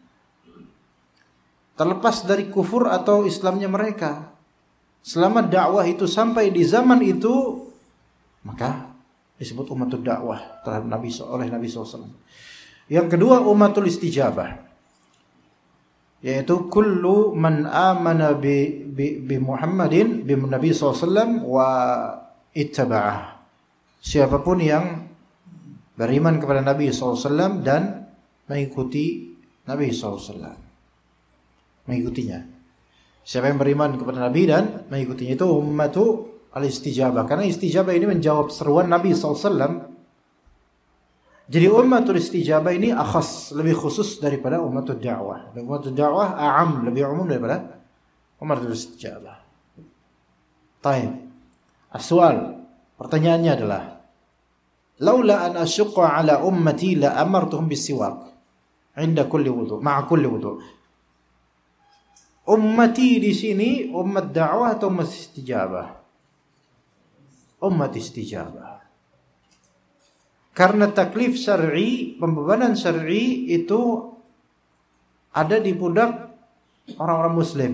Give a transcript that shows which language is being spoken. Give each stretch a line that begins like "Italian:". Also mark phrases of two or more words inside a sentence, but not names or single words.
Indonesian: Terlepas dari kufur atau Islamnya mereka, selama dakwah itu sampai di zaman itu, maka disebut
Arabic: أمة الدعوة
Indonesian: terhadap Nabi oleh Nabi SAW. Yang kedua
Arabic: أمة الاستجابة, yaitu كل من آمن بمحمد بالنبي ص واتبعه.
Indonesian: Siapapun yang beriman kepada Nabi SAW dan mengikuti Nabi SAW, mengikutinya. Siapa yang beriman kepada Nabi dan mengikutinya itu
Arabic: أمة الاستجابة.
Indonesian: Karena istijabah ini menjawab seruan Nabi SAW. Jadi
Arabic: أمة الاستجابة
Indonesian: ini akhas, lebih khusus daripada
Arabic: أمة الدعوة.
Indonesian: Dan
Arabic: أمة الدعوة أعم,
Indonesian: lebih umum daripada
Arabic: أمة الاستجابة. طيب السؤال,
Indonesian: pertanyaannya adalah,
Arabic: لولا أن أشق على أمتي لأمرتهم بالسواك عند كل وضوء مع كل وضوء'.
Indonesian: Ummati di sini ummat dakwah atau ummat istijabah? Ummat istijabah. Karena
Arabic: تكليف شرعي,
Indonesian: pembebanan syar'i itu ada di pundak orang-orang muslim.